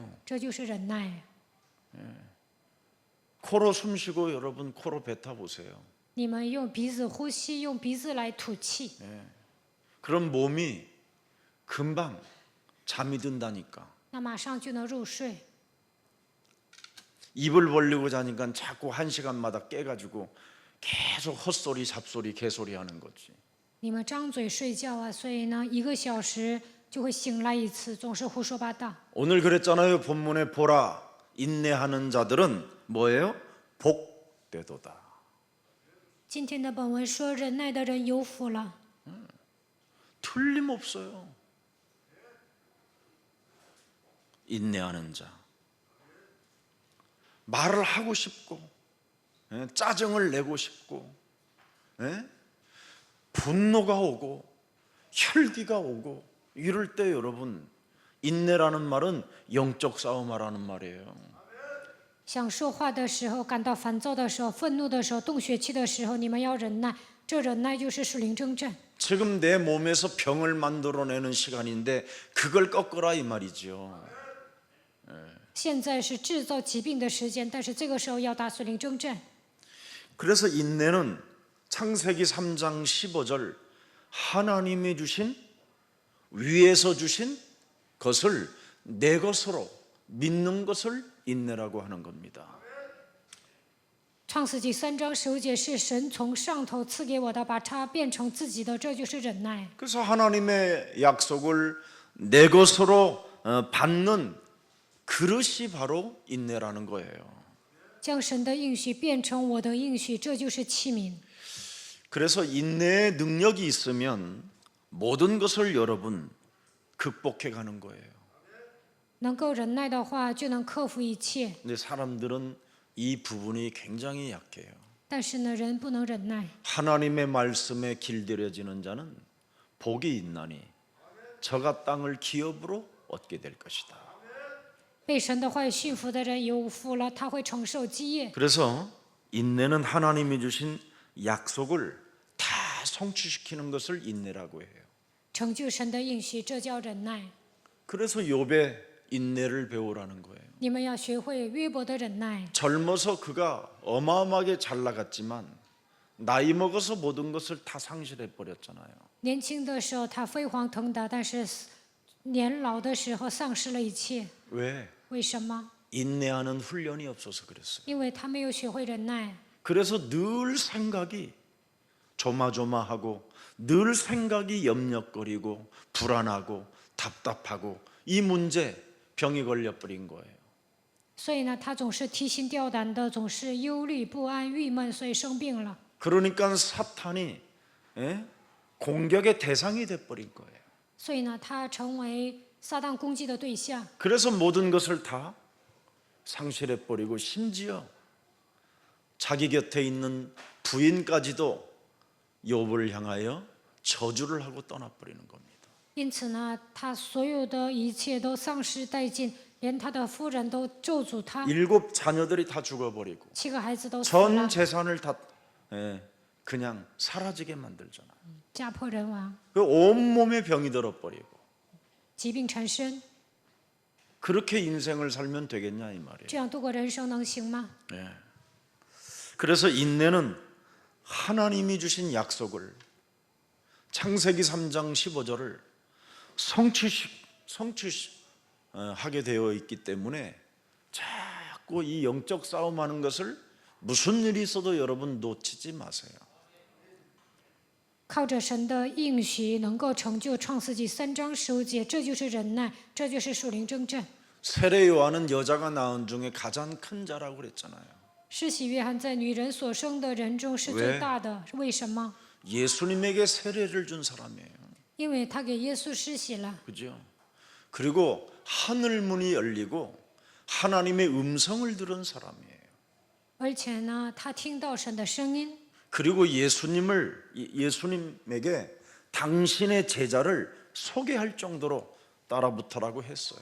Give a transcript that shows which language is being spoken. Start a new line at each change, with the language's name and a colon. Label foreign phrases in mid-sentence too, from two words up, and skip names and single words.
Chinese: 这就是忍耐。
Korean: 코로 숨 쉬고 여러분 코로 뱉어 보세요.
Chinese: 你们用鼻子呼吸，用鼻子来吐气，
Korean: 그럼 몸이 금방 잠이 든다니까.
Chinese: 那马上就能入睡。
Korean: 입을 벌리고 자니까 자꾸 1시간마다 깨가지고 계속 헛소리 잡소리 개소리 하는 거지.
Chinese: 你们张嘴睡觉啊，所以呢1个小时就会醒来一次，总是胡说八道。
Korean: 오늘 그랬잖아요. 본문에 보라 인내하는 자들은 뭐예요? 복되도다.
Chinese: 今天的本文说，忍耐的人有福了。
Korean: 틀림없어요. 인내하는 자. 말을 하고 싶고, 짜증을 내고 싶고, 분노가 오고, 혈기가 오고, 이럴 때 여러분, 인내라는 말은 영적 싸움하라는 말이에요.
Chinese: 想说话的时候，感到烦躁的时候，愤怒的时候，动血气的时候，你们要忍耐。这忍耐就是属灵征战。
Korean: 지금 내 몸에서 병을 만들어내는 시간인데 그걸 꺾어라 이 말이죠.
Chinese: 现在是制造疾病的时间，但是这个时候要打属灵征战。
Korean: 그래서 인내는 창세기 3장 15절 하나님이 주신 위에서 주신 것을 내 것으로 믿는 것을 인내라고 하는 겁니다.
Chinese: 创世纪3章15节是神从上头赐给我的，把它变成自己的，这就是忍耐。
Korean: 그래서 하나님의 약속을 내 것으로 받는 그릇이 바로 인내라는 거예요.
Chinese: 将神的应许变成我的应许，这就是器皿。
Korean: 그래서 인내의 능력이 있으면 모든 것을 여러분 극복해 가는 거예요.
Chinese: 能够忍耐的话，就能克服一切。
Korean: 근데 사람들은 이 부분이 굉장히 약해요.
Chinese: 但是呢，人不能忍耐。
Korean: 하나님의 말씀에 길들여지는 자는 복이 있나니 저가 땅을 기업으로 얻게 될 것이다.
Chinese: 被神的话语驯服的人有福了，他会承受基业。
Korean: 그래서 인내는 하나님이 주신 약속을 다 성취시키는 것을 인내라고 해요.
Chinese: 成就神的应许，这叫忍耐。
Korean: 그래서 욥의 인내를 배우라는 거예요.
Chinese: 你们要学会约伯的忍耐。
Korean: 젊어서 그가 어마어마하게 잘 나갔지만 나이 먹어서 모든 것을 다 상실해 버렸잖아요.
Chinese: 年轻的时候他飞黄腾达，但是年老的时候丧失了一切。
Korean: 왜?
Chinese: 为什么？
Korean: 인내하는 훈련이 없어서 그랬어요.
Chinese: 因为他没有学会忍耐，
Korean: 그래서 늘 생각이 조마조마하고 늘 생각이 염려거리고 불안하고 답답하고 이 문제 병이 걸려버린 거예요.
Chinese: 所以呢，他总是提心吊胆的，总是忧虑不安、郁闷，所以生病了。
Korean: 그러니까 사탄이 공격의 대상이 돼버린 거예요.
Chinese: 所以呢，他成为撒旦攻击的对象。
Korean: 그래서 모든 것을 다 상실해버리고 심지어 자기 곁에 있는 부인까지도 욥을 향하여 저주를 하고 떠나버리는 겁니다.
Chinese: 因此呢，他所有的一切都丧失殆尽，连他的夫人都咒诅他，
Korean: 7 자녀들이 다 죽어버리고
Chinese: 7 个孩子都死
Korean: 전
Chinese: 了，
Korean: 재산을 다 그냥 사라지게 만들잖아요.
Chinese: 家破人亡，
Korean: 그 온몸에 병이 들어버리고
Chinese: 疾病缠身，
Korean: 그렇게 인생을 살면 되겠냐 이 말이에요.
Chinese: 这样度过人生能行吗？
Korean: 그래서 인내는 하나님이 주신 약속을 창세기 3장 15절을 성취하게 되어 있기 때문에 자꾸 이 영적 싸움하는 것을 무슨 일이 있어도 여러분 놓치지 마세요.
Chinese: 靠着神的应许，能够成就创世纪3章15节，这就是忍耐，这就是属灵征战。
Korean: 세례 요한은 여자가 낳은 중에 가장 큰 자라고 그랬잖아요.
Chinese: 施洗约翰在女人所生的人中是最大的，为什么？
Korean: 예수님에게 세례를 준 사람이에요.
Chinese: 因为他给耶稣施洗了。
Korean: 그죠? 그리고 하늘 문이 열리고 하나님의 음성을 들은 사람이에요.
Chinese: 而且呢，他听到神的声音，
Korean: 그리고 예수님에게 당신의 제자를 소개할 정도로 따라붙어라고 했어요.